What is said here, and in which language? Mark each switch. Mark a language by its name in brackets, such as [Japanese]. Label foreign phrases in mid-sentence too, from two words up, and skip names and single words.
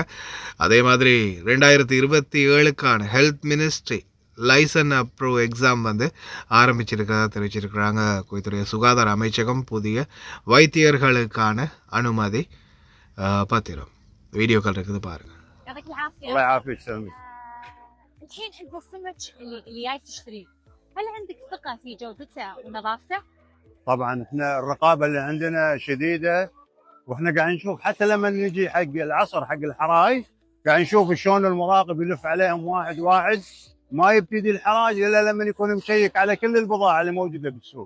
[Tamil] அதே மாதிரி 2027க்கான [English] health ministry license approve exam [Tamil] வந்து ஆரம்பிச்சிருக்கிறதா தெரிவிச்சிருக்கிறாங்க. குவைத்துடைய சுகாதார அமைச்சகம் புதிய வைத்தியர்களுக்கான அனுமதி பத்திரம். வீடியோக்கள் இருக்குது பாருங்கள். [Arabic] الله يعافيك. الحين انت السمك اللي جاي تشتريه، هل عندك ثقة في جودته ونظافته؟ طبعا احنا الرقابة اللي عندنا شديدة، واحنا قاعد نشوف حتى لما نجي حق العصر حق الحرايج قاعد نشوف شلون المراقب يلف عليهم واحد واحد، ما يبتدي الحراج الا لما يكون مشيك على كل البضاعة اللي موجودة بالسوق.